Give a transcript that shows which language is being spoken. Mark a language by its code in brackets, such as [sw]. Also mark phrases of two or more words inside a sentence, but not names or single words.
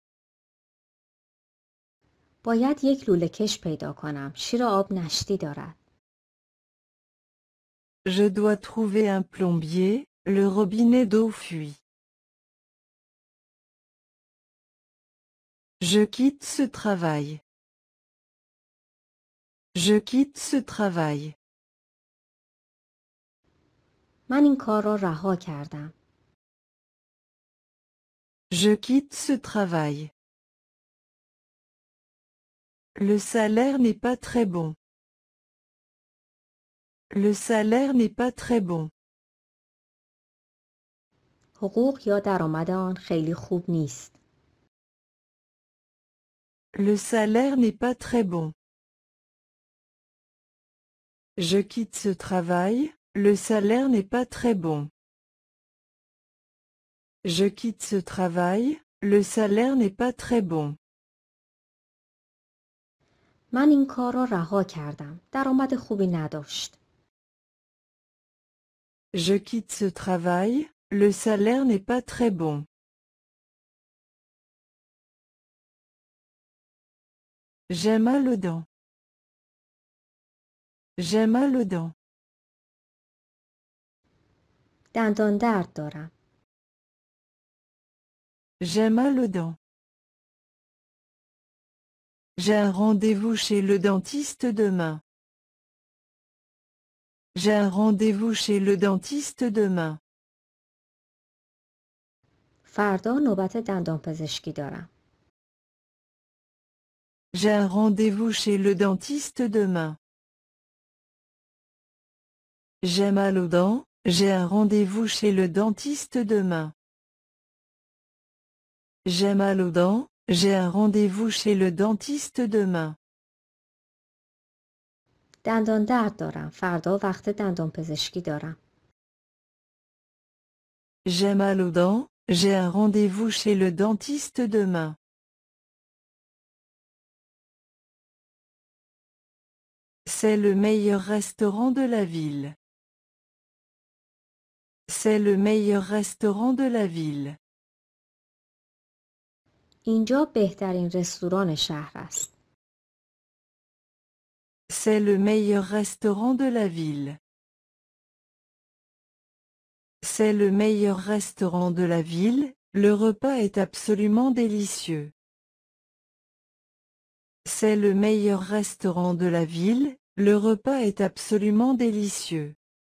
[fa] باید یک لوله کش پیدا کنم. شیر آب نشتی دارد. [fr] Je dois trouver un plombier, le robinet d'eau fuit. Je quitte ce travail. Je quitte ce travail. [fa] من این کار را رها کردم. [fr] Je quitte ce travail. Le salaire n'est pas très bon. Le salaire n'est pas très bon. [fa] حقوق یا درآمد آن خیلی خوب نیست. [fr] Le salaire n'est pas très bon. Je quitte ce travail, le salaire n'est pas très bon. Je quitte ce travail, le salaire n'est pas très bon. [fa] من این کار را رها کردم. درآمد خوبی نداشت. [fr] Je quitte ce travail, le salaire n'est pas très bon. J'ai mal aux dents. J'ai mal aux dents. [fa] دندان درد دارم. [fr] J'ai mal aux dents. J'ai un rendez-vous chez le dentiste demain. J'ai un rendez-vous chez le dentiste demain. [fa] فردا نوبت دندانپزشکی دارم. [fr] J'ai un rendez-vous chez le dentiste demain. J'ai mal aux dents, j'ai un rendez-vous chez le dentiste demain. J'ai mal aux dents, j'ai un rendez-vous chez le dentiste demain. [fa] دندان درد دارم. فردا وقت دندانپزشکی دارم. [fr] J'ai mal aux dents, j'ai un rendez-vous chez le dentiste demain. C'est le meilleur restaurant de la ville. C'est le meilleur restaurant de la ville. [fa] اینجا بهترین رستوران شهر است. [fr] C'est le meilleur restaurant de la ville. C'est le meilleur restaurant de la ville, le repas est absolument délicieux. C'est le meilleur restaurant de la ville, le repas est absolument délicieux.